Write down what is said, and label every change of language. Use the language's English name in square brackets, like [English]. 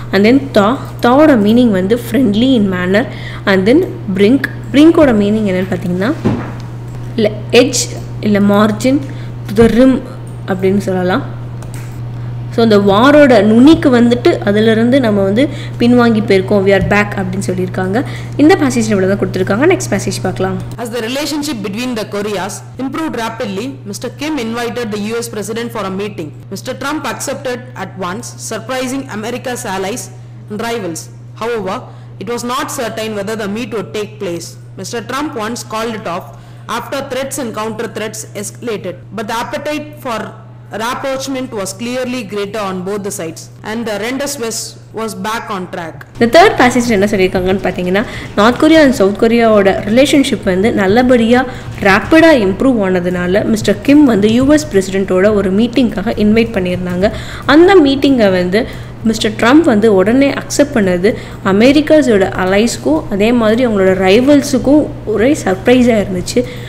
[Tamil] And then தாவோட meaning வந்து [English] Friendly in manner. [Tamil] And then பிரிங்கோட meaning என்னென்னு பார்த்தீங்கன்னா, இல்லை எட்ஜ் இல்லை மார்ஜின் டு த ரிம் அப்படின்னு சொல்லலாம். ஸோ அந்த வாரோட நுனிக்கு வந்துட்டு அதிலிருந்து நம்ம வந்து பின்வாங்கி போயிருக்கோம், [English] we are back [Tamil] அப்படின்னு சொல்லியிருக்காங்க. இந்த பேசேஜில் இவ்வளோ தான் கொடுத்துருக்காங்க. நெக்ஸ்ட் பேசேஜ் பார்க்கலாம். [English] As the relationship between the Koreas improved rapidly, Mr. Kim invited the US president for a meeting. Mr. Trump accepted at once, surprising America's allies and rivals. However, it was not certain whether the meet would take place. Mr. Trump once called it off after threats and counter threats escalated, but the appetite for rapprochement was clearly greater on both the sides, and the Rendes West was back on track. The third passage [Tamil] என்ன சொல்லியிருக்காங்கன்னு பார்த்தீங்கன்னா, north Korea and south கொரியாவோட relationship வந்து நல்லபடியாக ரேப்பிடாக improve ஆனதுனால mister கிம் வந்து US பிரசிடென்ட்டோட ஒரு மீட்டிங்காக invite பண்ணியிருந்தாங்க. அந்த மீட்டிங்கை வந்து மிஸ்டர் ட்ரம்ப் வந்து உடனே அக்செப்ட் பண்ணது அமெரிக்காஸோட அலைஸ்க்கும் அதே மாதிரி அவங்களோட ரைவல்ஸுக்கும் ஒரே சர்ப்ரைஸாக இருந்துச்சு.